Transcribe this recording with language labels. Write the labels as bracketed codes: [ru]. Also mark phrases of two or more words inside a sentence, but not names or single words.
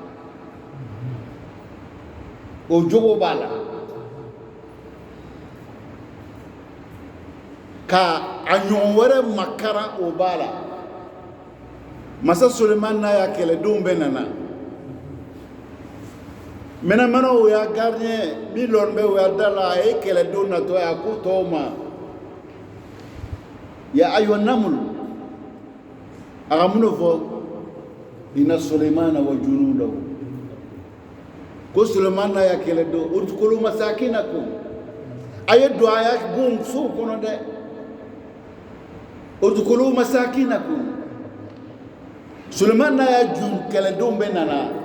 [bm] o jogo b'a la ka a ɲɔgɔn wɛrɛ makara o b'a la masa Suleman n'a y'a kɛlɛdenw bɛɛ nana mɛnɛmɛnɛw y'a gardien min lɔn bɛ o y'a da la a ye kɛlɛdenw natɔ ye a ko tɔw ma [ar] يا أيها النمل [bm] a ka mun de fɔ [ar] إن سليمان وجنوده [bm] ko Suleman n'a y'a kɛlɛdenw [ar] ادخلوا مساكنكم [bm] a ye don a y'a bon sow kɔnɔ dɛ [ar] ادخلوا مساكنكم [bm] Suleman n'a y'a jun kɛlɛdenw bɛ nana